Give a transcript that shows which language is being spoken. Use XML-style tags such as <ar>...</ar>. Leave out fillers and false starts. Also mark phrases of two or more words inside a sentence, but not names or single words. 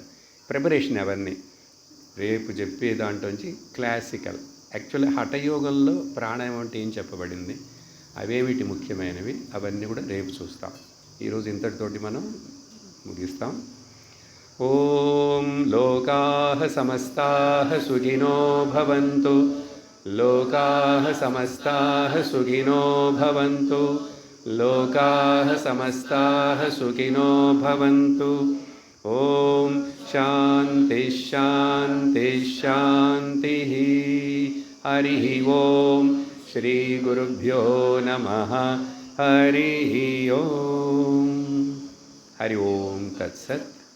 <te>ప్రిపరేషన్ అవన్నీ రేపు చెప్పే దాంట్లోంచి క్లాసికల్. యాక్చువల్లీ హఠయోగంలో ప్రాణాయామం అంటే ఏం చెప్పబడింది, అవేమిటి ముఖ్యమైనవి, అవన్నీ కూడా రేపు చూస్తాం. ఈరోజు ఇంతటితోటి మనం ముగిస్తాం.</te> <sa>ఓం లోకాః సమస్తాః సుఖినో భవంతు. లోకాః సమస్తాః సుఖినో భవంతు. లోకాః సమస్తాః సుఖినో భవంతు. ఓం శాంతి శాంతి శాంతి. హరి ఓం. శ్రీ గురుభ్యో నమః. హరి ఓం. హరి ఓం తత్సత్.</sa>